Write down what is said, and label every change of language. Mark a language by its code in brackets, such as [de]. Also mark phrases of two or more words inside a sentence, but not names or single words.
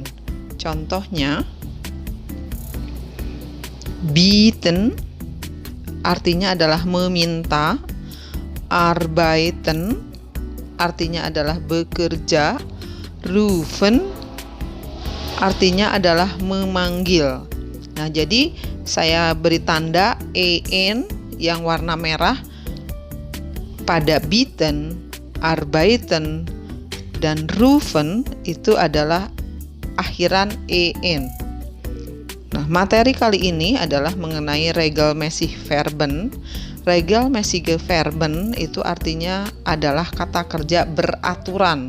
[id] Contohnya, bieten artinya adalah meminta, arbeiten artinya adalah bekerja, rufen artinya adalah memanggil. Nah, jadi saya beri tanda en yang warna merah pada bieten, arbeiten, dan rufen itu adalah akhiran en. Nah, materi kali ini adalah mengenai [de] regelmäßige Verben. Regelmäßige Verben [id] itu artinya adalah kata kerja beraturan.